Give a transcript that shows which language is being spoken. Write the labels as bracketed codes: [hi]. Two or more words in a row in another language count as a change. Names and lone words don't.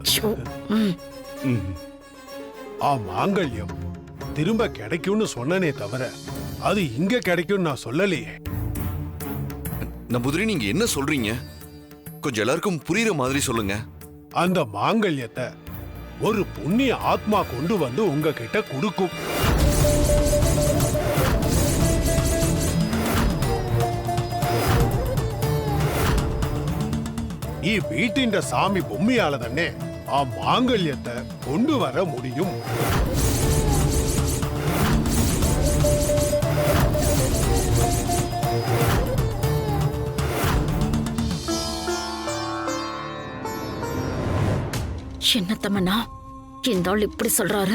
[ta] மாங்கல்யம் திரும்ப கிடைக்கும்னு சொன்னனே தவிர அது இங்க கிடைக்கும் நான் சொல்லலையே. நம்பூதிரி, நீங்க என்ன சொல்றீங்க? கொஞ்சம் எல்லாருக்கும் புரியுற மாதிரி சொல்லுங்க. அந்த மாங்கல்யத்தை ஒரு புண்ணிய ஆத்மா கொண்டு வந்து உங்ககிட்ட கொடுக்கும். இந்த வீட்டின் சாமி பொம்மையால தான் அந்த மாங்கல்யத்தை கொண்டுவர முடியும். என்ன தமன்னா, இந்த ஆள் இப்படி சொல்றாரு?